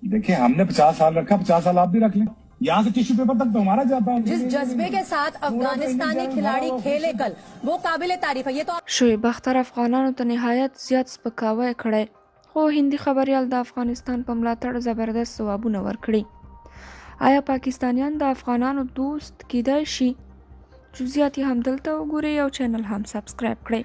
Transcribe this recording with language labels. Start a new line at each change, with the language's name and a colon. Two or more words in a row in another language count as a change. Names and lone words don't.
Hindi: देखिए हमने 50 साल रखा, 50 साल आप भी रख लें। यहाँ से टिश्यू पेपर तक तो हमारा जाता है। जिस जज्बे के साथ अफगानिस्तानी खिलाड़ी खेले कल वो काबिल तारीफ है। ये तो
Pashto: شعیب اختر افغانانو ته نهایت زیات سپکاوی کړی، خو هندي خبریال د افغانستان په ملاتړ زبردست ځوابونه ورکړي. آیا پاکستانیان د افغانانو دوست کیدای شي؟ جزئیات یې همدلته وګورئ او چینل هم سبسکرایب کړئ.